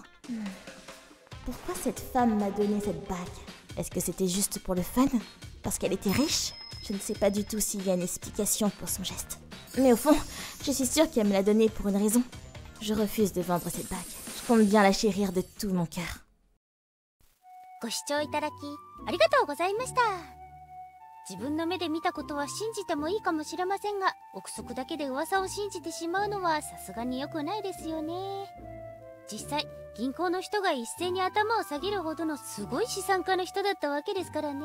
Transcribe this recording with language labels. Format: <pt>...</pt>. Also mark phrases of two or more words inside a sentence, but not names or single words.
<fr>Pourquoi cette femme m'a donné cette bague? Est-ce que c'était juste pour le fun? Parce qu'elle était riche? Je ne sais pas du tout s'il y a une explication pour son geste. Mais au fond, je suis sûre qu'elle me l'a donnée pour une raison. Je refuse de vendre cette bague. Je compte bien la chérir de tout mon cœur.</fr> <ja>ご視聴いただきありがとうございました。自分の目で見たことは信じてもいいかもしれませんが、憶測だけで噂を信じてしまうのはさすがに良くないですよね。実際銀行の人が一斉に頭を下げるほどのすごい資産家の人だったわけですからね。</ja>